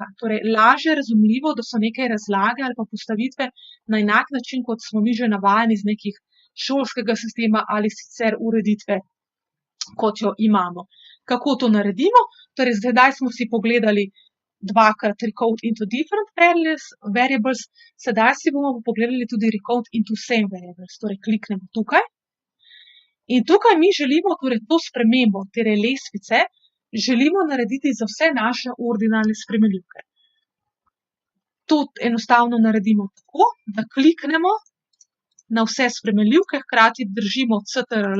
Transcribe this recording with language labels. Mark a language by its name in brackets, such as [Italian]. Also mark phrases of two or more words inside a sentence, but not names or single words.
[Slovenian] Torej lažje razumljivo, da so neke razlage ali pa postavitve na enak način, kot smo mi že navajeni iz nekih šolskega sistema ali sicer ureditve, kot jo imamo. Kako to naredimo? Torej zdaj smo si pogledali dvakrat [English] recode into different variables, [Slovenian] sedaj si bomo pogledali tudi [English] recode into same variables. [Slovenian] Torej kliknemo tukaj. In tukaj mi želimo torej to spremembo, torej lestvice, želimo narediti za vse naše ordinalne spremenljivke. To enostavno naredimo tako, da kliknemo na vse spremenljivke, hkrati držimo CTRL.